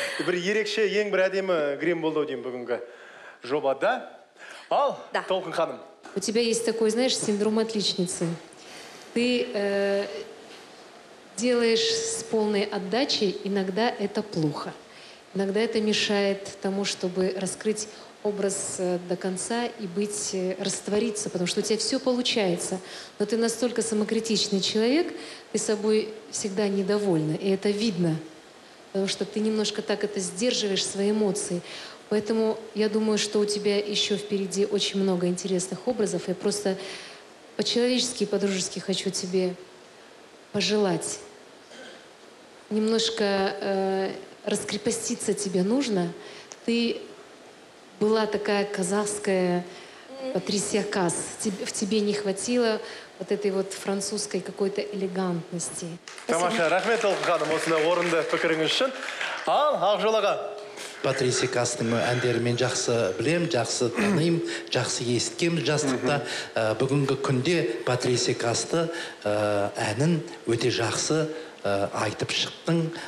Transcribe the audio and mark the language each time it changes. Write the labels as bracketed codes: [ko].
[kk] Бір ерекше, ең бір әдемі грим болды деймін бүгінгі жобада. Ал, Толқын ханым. [ru] У тебя есть такой, знаешь, синдром отличницы. Ты делаешь с полной отдачей, иногда это плохо. Иногда это мешает тому, чтобы раскрыть образ до конца и раствориться, потому что у тебя все получается. Но ты настолько самокритичный человек, ты собой всегда недовольна, и это видно. Потому что ты немножко так это сдерживаешь, свои эмоции. Поэтому я думаю, что у тебя еще впереди очень много интересных образов. Я просто по-человечески и по-дружески хочу тебе пожелать. Немножко раскрепоститься тебе нужно. Ты была такая казахская Патрисия Касс. В тебе не хватило вот этой вот французской какой-то элегантности. [kk] Тамаша, рахмет Толқын ханым, осындай орынды пікіріңіз үшін. Ал, Ақжол аға. Патрисия Касстың әндерін мен жақсы білем, жақсы танимын, жақсы естігем жастықта. Бүгінгі күнде Патрисия Кассты әнін өте жақсы айтып шықтың.